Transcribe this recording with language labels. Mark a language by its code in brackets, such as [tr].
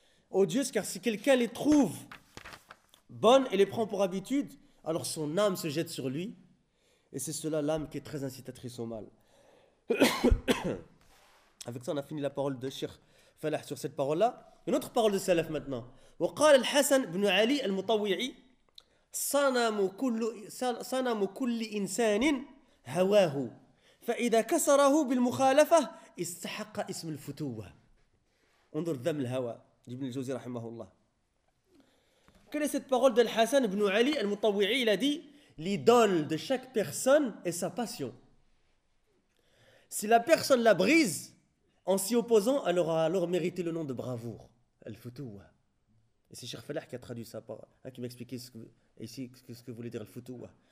[fr] Odieuses, car si quelqu'un les trouve bonnes et les prend pour habitude, alors son âme se jette sur lui. Et c'est cela l'âme qui est très incitatrice au mal. Avec ça, on a fini la parole de Cheikh Falah sur cette parole-là. Une autre parole de Salaf maintenant. [ar] وقال الحسن بن علي المطوعي صنم كل إنسان هواه فإذا كسره بالمخالفة استحق اسم الفتوة. انظر ذم الهوى ابن الجوزي رحمه الله. [fr] Quelle est cette parole de Hassan ibn Ali al-Mutawwi'i? Il a dit, l'idole de chaque personne est sa passion. Si la personne la brise en s'y opposant, elle aura alors mérité le nom de bravoure, al-Futuwa. Et c'est Cheikh Falah qui a traduit sa parole, hein, qui m'a expliqué ce que voulait dire le futuwa.